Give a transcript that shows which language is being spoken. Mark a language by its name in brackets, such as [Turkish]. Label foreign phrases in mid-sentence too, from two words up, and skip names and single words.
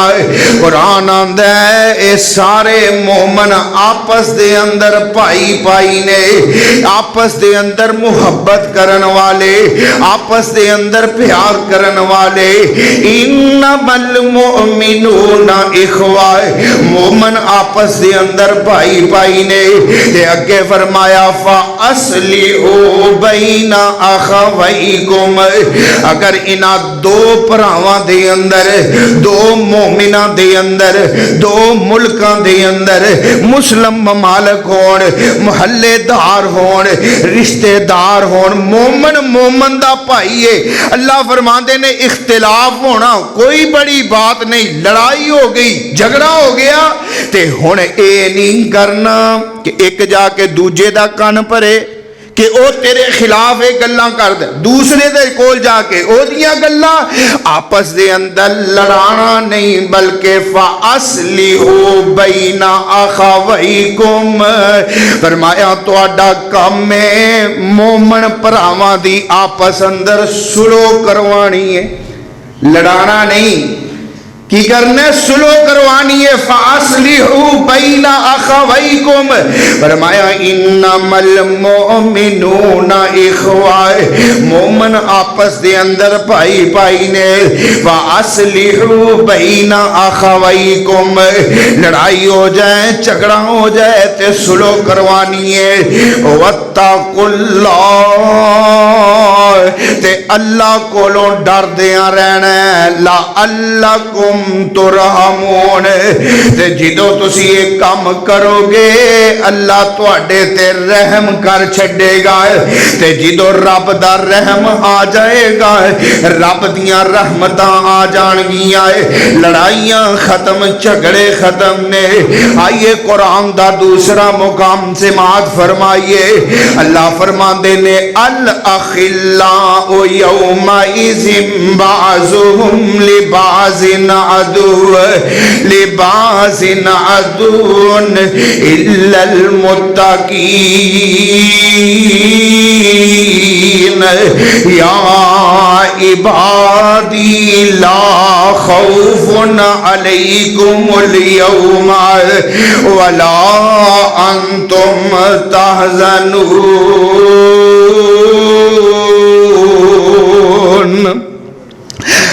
[Punjabi] قرآن آندہ ہے اے سارے مومن آپس دے اندر پائی پائی نے آپس دے اندر محبت کرن والے آپس دے اندر پیار کرن والے. [Arabic] انما المؤمنون اخوہ [Punjabi] مومن آپس دے اندر بھائی بھائی نے. تے اگے فرمایا [Arabic] فاصلحوا بین اخویکم. [Punjabi] اگر انہاں دو بھراواں دے اندر دو مومناں دے اندر دو ملکاں دے اندر مسلم ممالک ہون محلے دار ہون رشتے دار ہون مومن مومن دا بھائی ہے. اللہ فرماندے نے اختلاف ہونا کوئی بڑی بات نہیں, لڑائی ہو گئی جھگڑا ہو گیا تے ہن اے نہیں کرنا کہ ایک جا کے دوجے دا کان پرے کہ او تیرے خلاف ایک گلاں کر دے دوسرے دے کول جا کے او دیاں گلاں آپس دے اندر لڑانا نہیں بلکہ [Arabic] فاصلحوا بین اخویکم. [Punjabi] فرمایا تہاڈا کام ہے مومن بھراواں دی آپس اندر سلو کروانی ہے, لڑانا نہیں. کی کرنے سلو کروانی ہے. [Arabic] فاصلحوا بین اخویکم. [Punjabi] فرمایا [Arabic] انما المؤمنون اخوہ [Punjabi] مومن آپس دے اندر بھائی بھائی نے. [Arabic] فاصلحوا بین اخویکم [Punjabi] لڑائی ہو جائے جھگڑا ہو جائے تے سلو کروانی ہے. [Arabic] واتقوا اللہ [Punjabi] تے اللہ کولوں ڈر دیاں رہنا ہے. [Arabic] لعلکم ترحمون. [Punjabi] تے جدوں تسی ایک کام کرو گے اللہ تواڈے تے رحم کر چھڈے گا. تے جدوں رب دا رحم آ جائے گا رب دیاں رحمتاں آ جان گیاں. لڑائیاں ختم جھگڑے ختم نے. آئیے قرآن دا دوسرا مقام سماعت فرمائیے. اللہ فرماندے نے [Arabic] الاخلاء یومئذ بعضهم لبعض عدو لبعض عدو الا المتقین. یا عبادی لا خوف علیکم اليوم ولا انتم تحزنون.